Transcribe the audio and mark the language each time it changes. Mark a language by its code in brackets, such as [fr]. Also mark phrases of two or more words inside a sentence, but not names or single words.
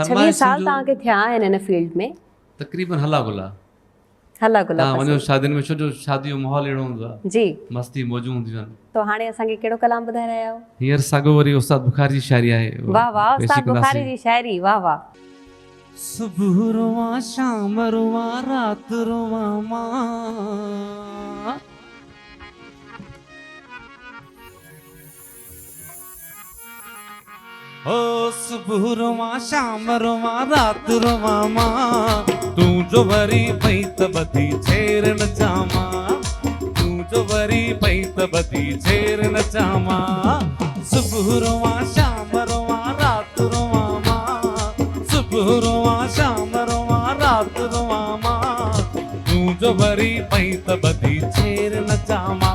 [sd] 26 साल तव्हांखे थिया आहिनि हिन फील्ड में, तक़रीबन हला गुला हला गुला वञो शादियुनि में, छो जो शादी जो माहौल अहिड़ो हूंदो आहे जी, मस्ती मौजूं हूंदियूं आहिनि। तो हाणे असांखे कहिड़ो कलाम ॿुधाए रहिया आहियो? हींअर साॻो वरी उस्ताद बुखारी जी शाइरी आहे। वाह वाह, उस्ताद बुखारी जी शाइरी, वाह वाह। सुबह रोवा शाम रोवा रात रोवा माँ। ओ सुबह रोवा शाम रोवा रात रोवा माँ, तू जो वरी पई त बधी छेर न चामा, तू जो वरी पई त बधी छेर न चामा। सुबह रोवा शाम रोवा रात रोवा माँ, सुबह रोवा शाम रोवा रात रोवा माँ, तू जो वरी पई त बधी छेर न चामा।